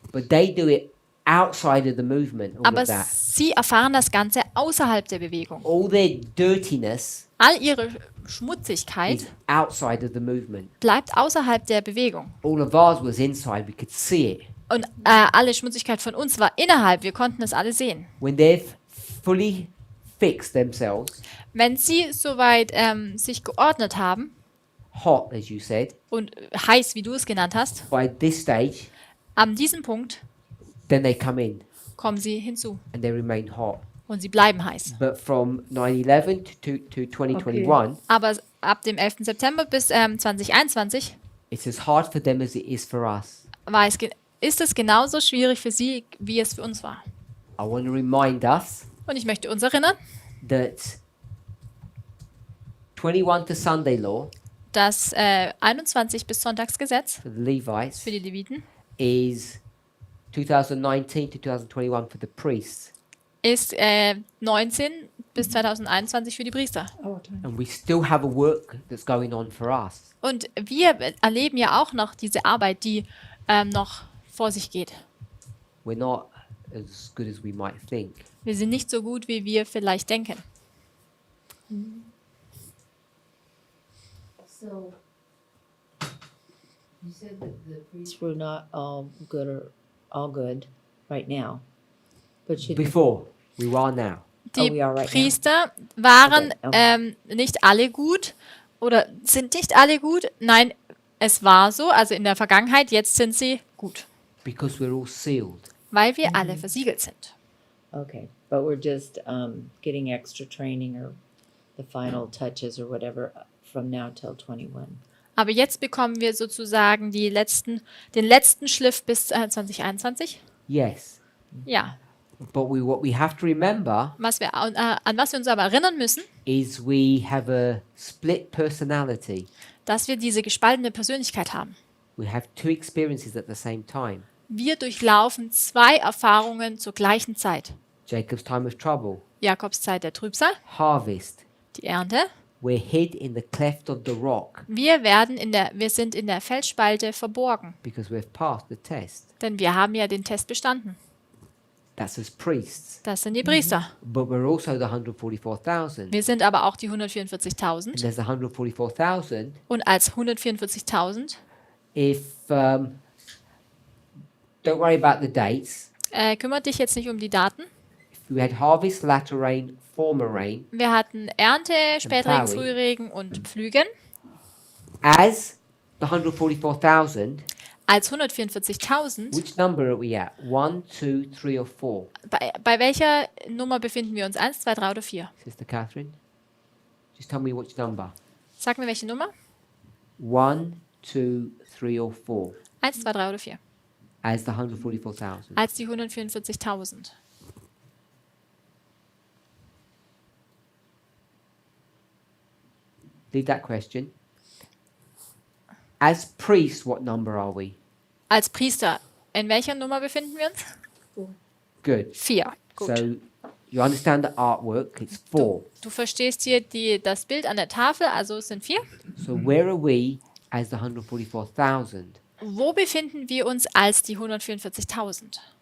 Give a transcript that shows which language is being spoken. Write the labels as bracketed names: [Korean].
[English] but they do it outside of the movement, all [German] Aber [English] of that. [German] sie erfahren das Ganze außerhalb der Bewegung. [English] All their dirtiness [German] All ihre Schmutzigkeit [English] is outside of the movement. [German] bleibt außerhalb der Bewegung. [English] All of ours was inside, we could see it. [German] Und alle Schmutzigkeit von uns war innerhalb. Wir konnten es alle sehen. [English] When they've fully fixed themselves, [German] Wenn sie soweit sich geordnet haben [English] hot, as you said, [German] und heiß, wie du es genannt hast, [English] by this stage, [German] an diesem Punkt [English] then they come in [German] kommen sie hinzu [English] and they remain hot. [German] und sie bleiben heiß. [English] But from 9/11 to 2021, [German] Aber ab dem 11. September bis 2021 [English] it's as hard for them as it is for us. [German] ist es genauso schwierig für sie, wie es für uns war. [English] I want to remind us [German] Und ich möchte uns erinnern, [English] that 21 to Sunday law [German] das 21 bis Sonntagsgesetz [English] for the Levites [German] für die Leviten [English] is 2019 to 2021 for the priests. [German] ist 19 bis 2021 für die Priester. [English] Our time. And we still have a work that's going on for us. [German] Und wir erleben ja auch noch diese Arbeit, die noch vor sich geht. [English] We're not as good as we might think. [German] Wir sind nicht so gut, wie wir vielleicht denken. [English] So, you said that the priests were not all good or all good right now, but should Before, we are now. [German] Die [English] we are right now. [German] Priester waren [English] Okay. [German] nicht alle gut oder sind nicht alle gut. Nein, es war so, also in der Vergangenheit, jetzt sind sie gut, [English] Because we're all sealed. [German] weil wir alle versiegelt sind. [English] Okay, but we're just getting extra training or the final touches or whatever from now till 21. [German] Aber jetzt bekommen wir sozusagen den letzten Schliff bis 2021. [English] Yes. [German] Ja, [English] But what we have to remember [German] an was wir uns aber erinnern müssen, [English] is we have a split personality. [German] dass wir diese gespaltene Persönlichkeit haben. [English] We have two experiences at the same time. [German] Wir durchlaufen zwei Erfahrungen zur gleichen Zeit. [English] Jacob's time of trouble, [German] Jakobszeit der Trübsal, [English] harvest. [German] die Ernte. [English] We're hid in the cleft of the rock [German] Wir sind in der Felsspalte verborgen, [English] because we've passed the test. [German] denn wir haben ja den Test bestanden. [English] That's as priests. [German] Das sind die Priester. [English] But we're also the 144,000. [German] Wir sind aber auch die [English] And [German] 144.000. [English] there's the 144,000 [German] Und als 144.000, [English] if don't worry about the dates. [German] kümmert dich jetzt nicht um die Daten. [English] If we had harvest, latter rain, former rain, [German] Wir hatten Ernte, Spätregen, [English] Plowing. [German] Frühregen und Pflügen. [English] as the 144,000, [German] Als 144.000, [English] which number are we at? 1, 2, 3, or 4? [German] bei welcher Nummer befinden wir uns? 1, 2, 3 oder 4? [English] Sister Catherine? Just tell me which number. [German] Sag mir welche Nummer? [English] 1, 2, 3, or 4 [German] 1, 2, 3 oder 4? [English] as the 144,000. [German] Als die 144.000. [English] Leave that question. As priests, what number are we? [German] Als Priester, in welcher Nummer befinden wir uns? [English] Good. [German] 4. Gut. [English] So you understand the artwork, it's 4. [German] Du verstehst hier das Bild an der Tafel, also es sind 4. [English] So where are we as the 144,000? [German] Wo befinden wir uns als die 144.000?